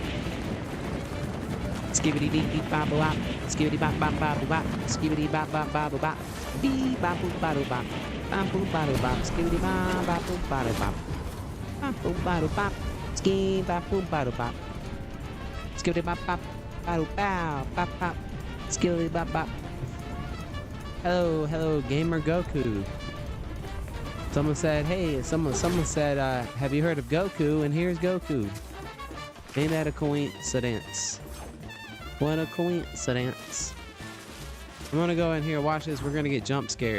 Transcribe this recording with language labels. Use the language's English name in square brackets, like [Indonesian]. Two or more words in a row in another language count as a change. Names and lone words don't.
[English] Skibbity dee dee ba ba bop, skibbity bop bop ba ba bop, skibbity bop bop ba ba bop, beep bop boop ba doop bop, bop boop ba doop bop, skibbity bop bop boop ba doop bop. Boom bado bop, ski bop boom bado bop, skitty bop bop, bado bow, bop bop, skitty bop bop. Hello, gamer Goku. Someone said, hey, someone said, have you heard of Goku? And here's Goku. Ain't that a coincidence? What a coincidence. I'm gonna go in here, watch this. We're gonna get jump scared.